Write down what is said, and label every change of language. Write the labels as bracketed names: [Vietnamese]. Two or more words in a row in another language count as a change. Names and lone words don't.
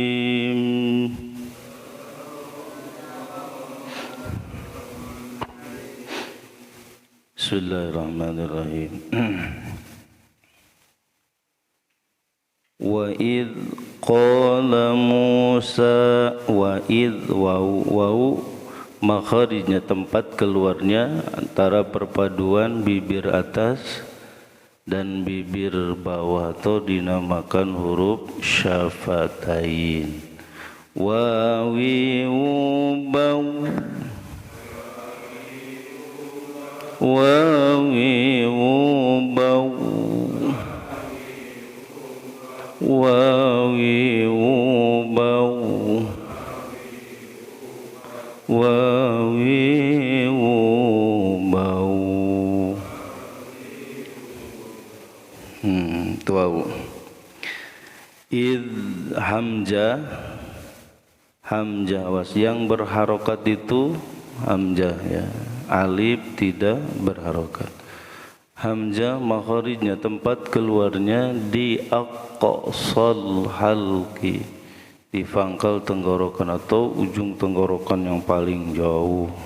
[Arabic] Bismillahirrahmanirrahim. وإذ قال موسى [Indonesian] wa idh wau makharijnya tempat keluarnya antara perpaduan bibir atas dan bibir bawah atau dinamakan huruf syafatain. Wawi waw wawi waw wawi waw wawi waw tuau id hamzah was yang berharokat itu hamzah ya, alif tidak berharokat. Hamzah makharijnya tempat keluarnya di [Arabic] أقصى الحلق, [Indonesian] di pangkal tenggorokan atau ujung tenggorokan yang paling jauh.